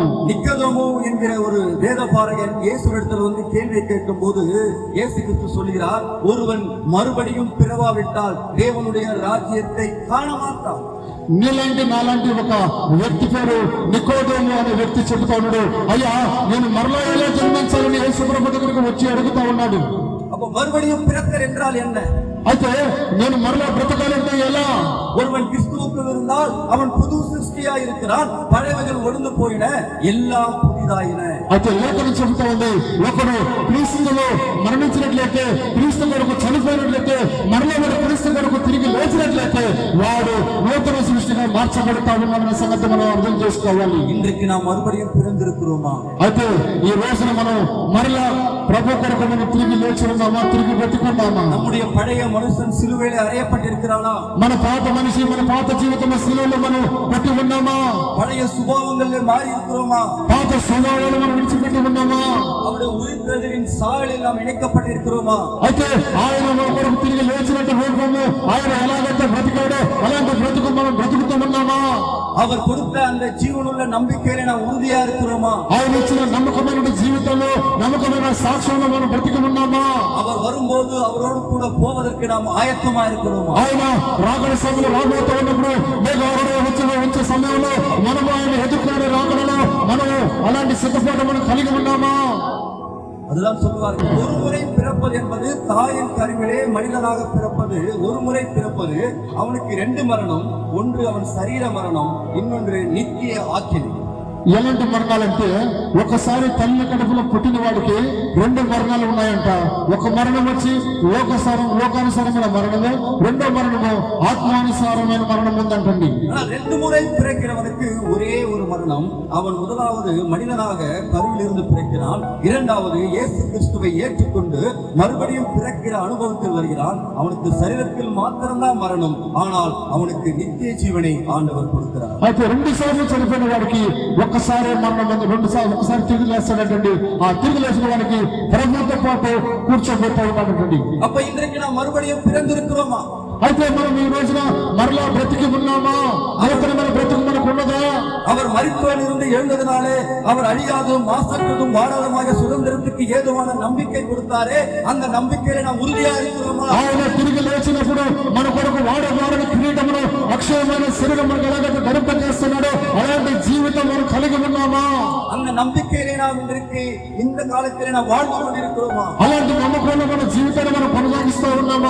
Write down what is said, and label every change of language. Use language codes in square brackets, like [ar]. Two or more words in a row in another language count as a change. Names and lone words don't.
[ta] நிக்கதோமு என்கிற ஒரு வேதபாரகன் இயேசுவிடத்தில் வந்து கேள்வி கேட்கும் போது இயேசு கிறிஸ்து சொல்கிறார், ஒருவன் மறுபடியும் பிறவாவிட்டால் தேவனுடைய ராஜ்யத்தை காண மாட்டான். [te] నీలాంటి నాలాంటి ఒక వ్యక్తి పేరు నికోదేము అనే వ్యక్తి చెబుతా ఉన్నాడు, అయ్యా నేను మరలా ఎలా జన్మించాలని యేసు ప్రభు దగ్గరికి వచ్చి అడుగుతా ఉన్నాడు. [ta] அப்ப மறுபடியும் பிறத்தல் என்றால் என்ன? [te] అయితే నేను మరలా బ్రతకాలంటే ఎలా? [ta] ஒருவன் கிறிஸ்துவுக்குள் இருந்தால் அவன் புது சிருஷ்டியா இருக்கிறான், பழையவைகள் ஒழிந்து போயின, எல்லாம் புதிதாயின. [te] అయితే లేఖనం చెబుతా ఉంది, ఒకడు క్రీస్తులో మరణించినట్లయితే, క్రీస్తు కొరకు చనిపోయినట్లయితే, మరలా వాడు క్రీస్తు కొరకు తిరిగి లేచినట్లయితే వాడు నూతన సృష్టిగా మార్చబడతా ఉన్నామనే సంగతి మనం అర్థం చేసుకోవాలి. [ta] இன்றைக்கு நாம் மறுபடியும் பிறந்திருக்கிறோமா? [te] అయితే ఈ రోజున మనం మరలా ప్రభు కొరకు మనం తిరిగి లేచి ఉన్నామా, తిరిగి బ్రతికున్నామా? [ta] நம்முடைய பழைய மனுஷன் சிலுவையில் அறையப்பட்டிருக்கிறானா? [te] మన పాత మనిషి మన పాత జీవితం శిలువలో మనం పట్టి ఉన్నామా? [ta] பழைய சுபாவங்களில் மாறி இருக்கிறோமா? [te] పాత స్వభావాలు మనం విడిచిపెట్టి ఉన్నామా? [ta] அவருடைய உயிர்த்தெழுதலின் சாயலில் நாம் இணைக்கப்பட்டிருக்கிறோமா? [te] అయితే ఆయన మన కొరకు తిరిగి లేచినట్టు రూపము ఆయన ఎలాగైతే బ్రతికాడో అలాంటి బ్రతుకు మనం బ్రతుకుతూ ఉన్నామా? [ta] அவர் கொடுத்த அந்த ஜீவனுள்ள நம்பிக்கையில நாம் உறுதியா இருக்கிறோமா? [te] ఆయన ఇచ్చిన నమ్మకమైన జీవితంలో నమ్మకమైన సాక్ష్యంలో మనం బ్రతికి ఉన్నామా? [ta] அவர் வரும்போது அவரோடு கூட போவதற்கு நாம் ஆயத்தமா இருக்கிறோமா? [te] ఆయన రాకడ సమయంలో రాబోతూ ఉన్నప్పుడు మేఘారుడు వచ్చే సమయంలో మనము ఆయన ఎదుర్కొనే రాకడలో మనము అలాంటి సిద్ధపాటు మనం కలిగి ఉన్నామా? [ta] அதுதான் சொல்லுவார்கள், ஒரு முறை பிறப்பது என்பது தாயின் கருவிலே மனிதனாக பிறப்பது. ஒரு முறை பிறப்பது அவனுக்கு 2 மரணம், ஒன்று அவன் சரீர மரணம், இன்னொன்று நித்திய ஆக்கினை. [te] ఎలాంటి మరణాలంటే ఒకసారి తల్లి కడుపులో పుట్టిన వాడికి 2 మరణాలు ఉన్నాయంట. ఒక మరణం వచ్చి లోకానుసారమైన మరణము, రెండో మరణము ఆత్మానుసారమైన మరణం ఉందంటండి. [ta] 2 முறை பிறக்கிறவனுக்கு ஒரே ஒரு மரணம். அவன் முதலாவது மனிதனாக கருவிலிருந்து பிறக்கிறான், இரண்டாவது இயேசு கிறிஸ்துவை ஏற்றுக்கொண்டு மறுபடியும் பிறக்கிற அனுபவத்தில் வருகிறான். அவனுக்கு சரீரத்தில் மாத்திரம்தான் மரணம், ஆனால் அவனுக்கு நித்திய ஜீவனை ஆண்டவர் கொடுக்கிறார். [te] అయితే 2 సార్లు చనిపోయిన వాడికి ఒక్కసారి మరణం ఉంది, 2 సార్లు ఒకసారి తిరిగి లేస్తాడంటండి. ఆ తిరిగి లేచిన వాడికి ప్రభువుతో పాటు కూర్చోబోతా ఉన్నాడంటండి. [ta] அப்ப இன்றைக்கு நாம் மறுபடியும் பிறந்திருக்கிறோமா? [te] అయితే మనం ఈ రోజున మరలా బ్రతికి ఉన్నామా? నూతనమైన బ్రతుకు మనకు ఉన్నదా? [ta] அவர் மரித்தோரில் இருந்து எழுந்ததினாலே அவர் அழியாததும் மாசற்றதும் வாடாதமாக சுதந்திரத்துக்கு ஏதுவான நம்பிக்கை கொடுத்தாரே, அந்த நம்பிக்கையில நாம் உறுதியா இருக்கிறோமா? [te] ఆయన తిరిగి లేచినప్పుడు మన కొరకు వాడని కిరీటమును అక్షయమైన శరీరం మనకు ఎలాగైతే ధరింపజేస్తున్నాడో అలాంటి జీవితం మనం కలిగి ఉన్నామా? [ta] அந்த அந்த நம்பிக்கையிலே நாம் இன்றைக்கு இந்த காலத்திலே நாம் வாழ்ந்து கொண்டிருக்கிறோமா? [te] అలాంటి నమ్మకంలో మన జీవితాన్ని మనం కొనసాగిస్తూ ఉన్నామా?